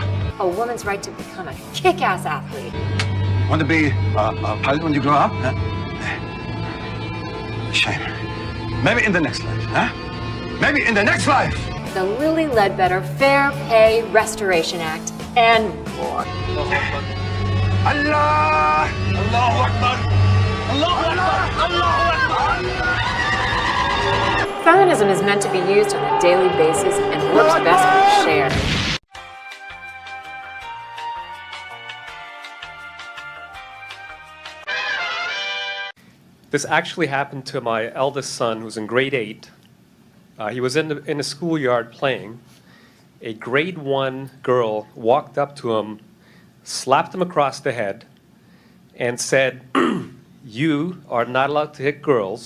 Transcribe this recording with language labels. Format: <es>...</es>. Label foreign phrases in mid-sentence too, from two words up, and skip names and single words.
<en>A woman's right to become a kick-ass athlete. Want to be a pilot when you grow up? Huh? Shame. Maybe in the next life, huh? Maybe in the next life. The Lilly Ledbetter Fair Pay Restoration Act and more.</en> <ar>الله! الله أكبر! الله أكبر! الله أكبر!</ar> <en>Feminism is meant to be used on a daily basis and works best when shared. This actually happened to my eldest son, who's in grade 8. He was in the schoolyard playing. A grade 1 girl walked up to him, slapped him across the head, and said, "You are not allowed to hit girls.</en>